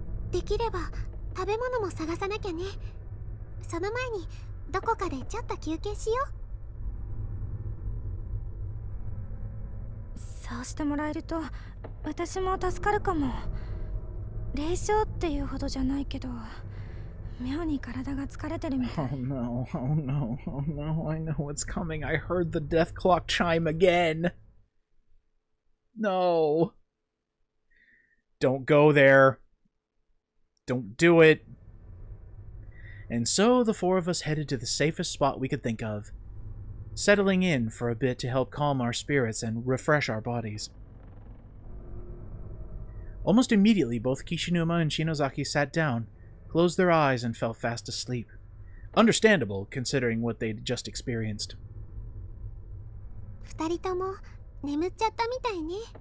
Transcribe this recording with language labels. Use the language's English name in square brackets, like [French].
[Japanese] できれば食べ物も探さなきゃね。その前にどこかでちょっと休憩しよう。そうしてもらえると私も助かるかも。霊障っていうほどじゃないけど妙に体が疲れてるみたい。 [English] Oh no, oh no, oh no, I know what's coming. I heard the death clock chime again. No. Don't go there. Don't do it. And so the four of us headed to the safest spot we could think of, settling in for a bit to help calm our spirits and refresh our bodies. Almost immediately, both Kishinuma and Shinozaki sat down, closed their eyes, and fell fast asleep. Understandable, considering what they'd just experienced. [Japanese] 二人とも眠っちゃったみたいね。